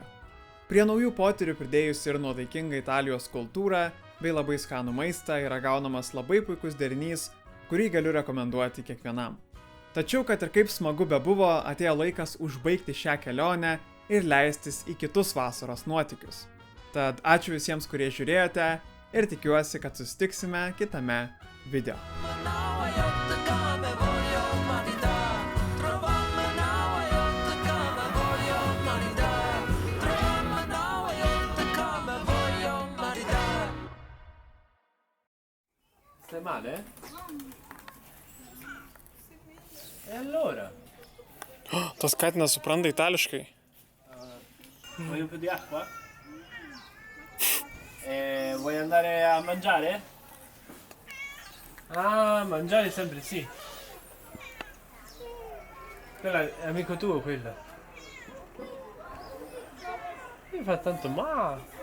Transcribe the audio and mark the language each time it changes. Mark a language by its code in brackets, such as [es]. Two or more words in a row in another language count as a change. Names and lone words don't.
[lt] Prie naujų potyrių pridėjus ir nuotaikingą Italijos kultūrą bei labai skanų maistą yra gaunamas labai puikus derinys, kurį galiu rekomenduoti kiekvienam. Tačiau, kad ir kaip smagu bebuvo, atėjo laikas užbaigti šią kelionę ir leistis į kitus vasaros nuotykius. Tad ačiū visiems, kurie žiūrėjote ir tikiuosi, kad susitiksime kitame video. [it] Stai male? E allora? [lt] Tas katinas supranta itališkai. [it] Vuoi un po' di acqua? Vuoi andare a mangiare? Ah, mangiare sempre sì. Quello è amico tuo, quello. Mi fa tanto male.